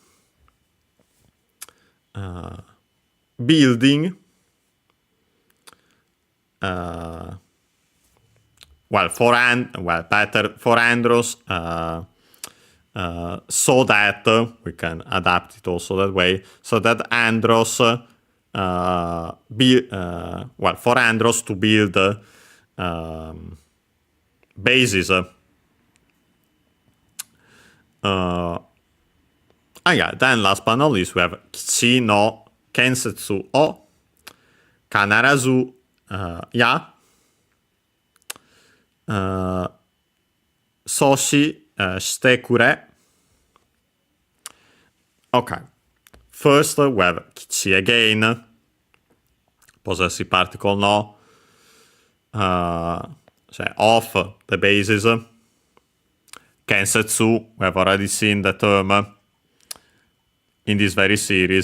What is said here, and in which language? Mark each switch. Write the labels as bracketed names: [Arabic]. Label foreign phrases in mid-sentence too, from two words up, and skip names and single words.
[English] building, better for Andros, so that we can adapt it also that way, so that Andros for Andros to build bases. Yeah, then last but not least we have [Japanese] kichi no kensetsu o kanarazu ya soshi shite kure. [English] Okay, first we have kichi again, possessive particle no, so of the bases. Kensetsu, we have already seen the term in this very series.